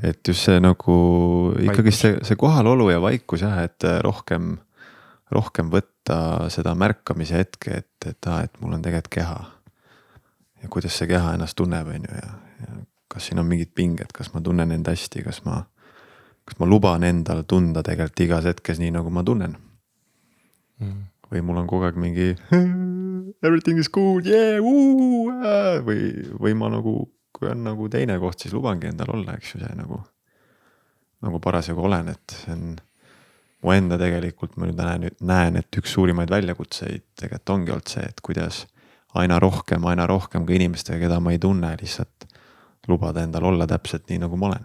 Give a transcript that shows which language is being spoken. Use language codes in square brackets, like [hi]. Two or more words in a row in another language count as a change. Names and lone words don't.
[et] Et just see nagu ikkagi see kohalolu ja vaikus jah, et rohkem võtta seda märkamise hetke, et mul on tegelikult keha. Ja kuidas see keha ennast tunneb, ja kas siin on mingid pinged, kas ma tunnen end hästi, kas ma luban endal tunda tegelikult igas hetkes nii, nagu ma tunnen. Või mul on kogu aeg mingi [en] everything is good, yeah, [et] või ma nagu, kui on nagu teine koht, siis lubangi endal olla, eks ju, see nagu parasjagu olen, et see on mu enda tegelikult, ma nüüd näen, et üks suurimaid väljakutseid tegelikult ongi olnud see, et kuidas aina rohkem ka inimestega, keda ma ei tunne, lihtsalt lubada endal olla täpselt nii, nagu ma olen.